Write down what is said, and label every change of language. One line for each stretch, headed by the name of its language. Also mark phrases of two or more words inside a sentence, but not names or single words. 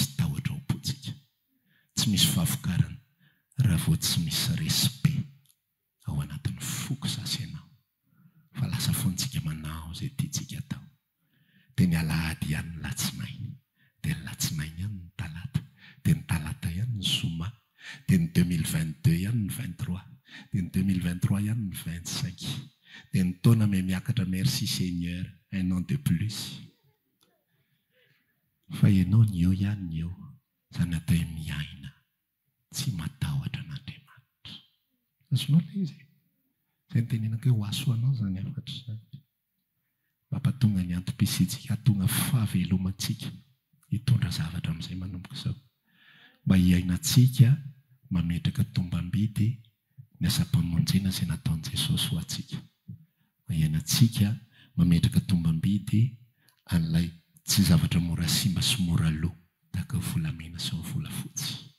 Malagasy: tahotra ao am-potsika tsy misy fahavokarana raha vo tsy misy respect ao anatin'ny foko sasy ianao fa lasa fontsika manao zay tiatsika atao de ny alahady ihany ny latsinainy de ny latsinainy ihany ny talata de ny talata ihany ny zoma de ny 2022 ihany ny 23 de ny 2023 ihany ny 25 de ny taona me miakatra
French: merci Seigneur un an de plus
Malagasy: fa ianao ny eo ihany ny eo zany atao miaina tsy matahotra an'Andriamanitra. Azonao ilay izy zay nytenenako hoe ho asoanao zany afatra zany mampatonga ny antom-pisitsika hatonga fahavelomantsika hitondra zavatra amin'izay manomboka izao mba hiainantsika mametraka tombam-bidy ny asa-pamonjena izay nataon'i Jesosy ho antsika, mba hiainantsika mametraka tombam-bidy an'ilay tsy zavatra mora simba sy mora loha tahaka ny volamena sy ny volafotsy.